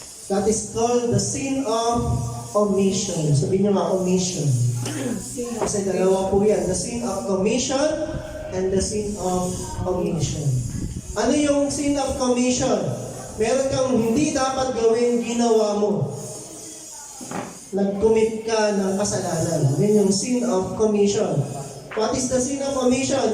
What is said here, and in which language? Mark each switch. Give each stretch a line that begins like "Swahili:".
English: That is called the sin of omission.
Filipino: Sabihin niyo nga, omission. Kasi dalawa po yan.
English: The sin of commission and the sin of omission.
Filipino: Ano yung sin of commission? Meron kang hindi dapat gawin, ginawa mo. Nag-commit ka ng kasalanan. Yun yung
English: sin of commission. What is the sin of omission?